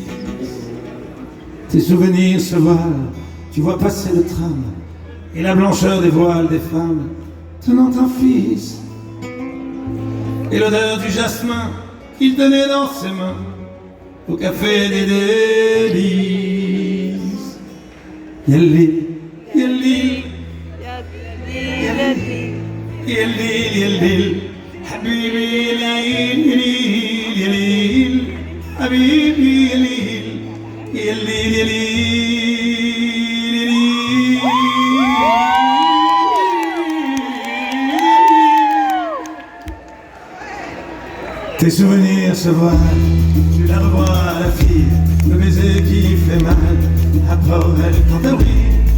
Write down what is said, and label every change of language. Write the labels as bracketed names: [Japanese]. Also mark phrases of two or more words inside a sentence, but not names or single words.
[French] Tes souvenirs se voilent, tu vois passer le tram et la blancheur des voiles des femmes tenant un fils, et l'odeur du jasmin qu'il tenait dans ses mains au café des délices. [Arabic] يالي، يالي، يالي، يالي، يالي، حبيبي يالي، يالي، حبيبي يالي، يالي، يالي. [French] Tes souvenirs se voilent, tu la revois la fille, le baiser qui fait mal, après elle t'entabrit.